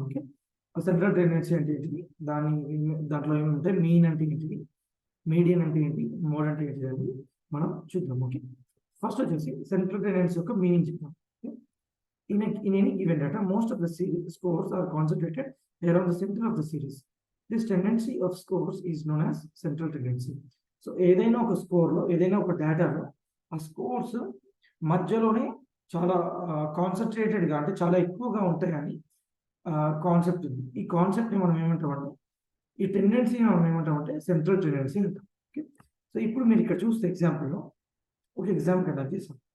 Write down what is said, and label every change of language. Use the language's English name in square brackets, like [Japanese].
[Telugu] Okay, central tendency అంటే ఏంటిది, దాంట్లో ఏమంటే మీన్ అంటే ఏంటిది, మీడియన్ అంటే ఏంటి, మోడ్ అంటే ఏంటిది అని మనం చూద్దాం. ఓకే, ఫస్ట్ వచ్చేసి సెంట్రల్ టెండెన్సీ యొక్క మీనింగ్ చెప్తాం. [English] In any given data, most of the scores are concentrated around the center of the series. This tendency of scores is known as central tendency. [Telugu] So ఏదైనా ఒక స్కోర్లో, ఏదైనా ఒక డేటాలో ఆ scores మధ్యలోనే చాలా కాన్సన్ట్రేటెడ్గా, అంటే చాలా ఎక్కువగా ఉంటాయని కాన్సెప్ట్ ఉంది. ఈ కాన్సెప్ట్ని మనం ఏమంటామంటే, ఈ టెండెన్సీని మనం ఏమంటామంటే సెంట్రల్ టెండెన్సీ అంటాం. ఓకే, సో ఇప్పుడు మీరు ఇక్కడ చూస్తే ఎగ్జాంపుల్లో ఒక ఎగ్జామ్ కండక్ట్ చేసాం.